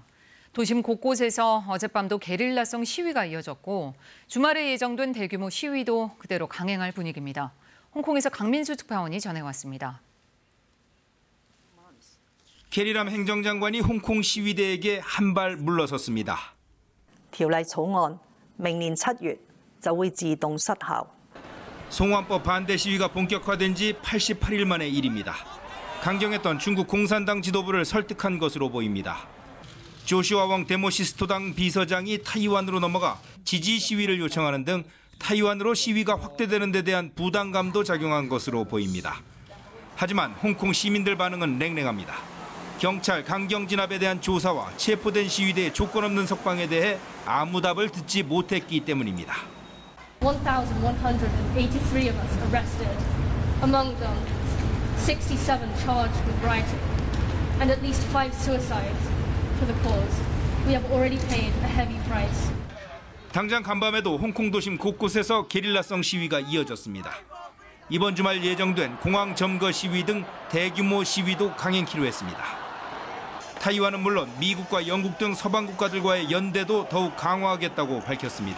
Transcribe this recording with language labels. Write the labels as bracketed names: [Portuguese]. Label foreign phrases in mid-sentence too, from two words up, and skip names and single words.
[Korean] 도심 곳곳에서 어젯밤도 게릴라성 시위가 이어졌고 주말에 예정된 대규모 시위도 그대로 강행할 분위기입니다. 홍콩에서 강민수 특파원이 전해왔습니다. 캐리람 행정장관이 홍콩 시위대에게 한 발 물러섰습니다. [Cantonese] 條例草案明年7月 就會自動失效. [Korean] 송환법 반대 시위가 본격화된 지 88일 만의 일입니다. 강경했던 중국 공산당 지도부를 설득한 것으로 보입니다. 조시아웡 데모시스토당 비서장이 타이완으로 넘어가 지지 시위를 요청하는 등 타이완으로 시위가 확대되는 데 대한 부담감도 작용한 것으로 보입니다. 하지만 홍콩 시민들 반응은 냉랭합니다. 경찰 강경 진압에 대한 조사와 체포된 시위대의 조건 없는 석방에 대해 아무 답을 듣지 못했기 때문입니다. [English] 1,183 of us arrested, among them 67 charged with rioting, and at least 5 suicides for the cause. We have already paid a heavy price. [Korean] 당장 간밤에도 홍콩 도심 곳곳에서 게릴라성 시위가 이어졌습니다. 이번 주말 예정된 공항 점거 시위 등 대규모 시위도 강행키로 했습니다. 타이완은 물론 미국과 영국 등 서방 국가들과의 연대도 더욱 강화하겠다고 밝혔습니다.